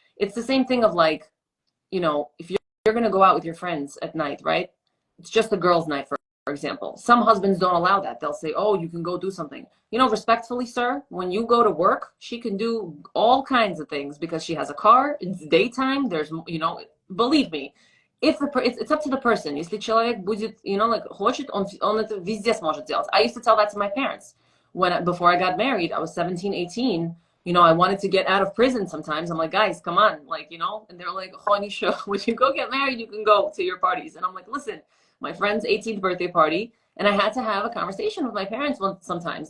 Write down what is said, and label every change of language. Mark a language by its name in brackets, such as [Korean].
[English] It's the same thing of like, if you're going to go out with your friends at night, right? It's just a girls' night, for example. Some husbands don't allow that. They'll say, oh, you can go do something. Respectfully, sir, when you go to work, she can do all kinds of things because she has a car. It's daytime. There's, believe me, if it's up to the person. [Russian] Если человек будет, хочет, он это везде сможет делать. [English] I used to tell that to my parents before I got married. I was 17, 18. I wanted to get out of prison sometimes. I'm like, guys, come on, and they're like, honey, sure, when you go get married, you can go to your parties. And I'm like, listen, my friend's 18th birthday party, and I had to have a conversation with my parents sometimes.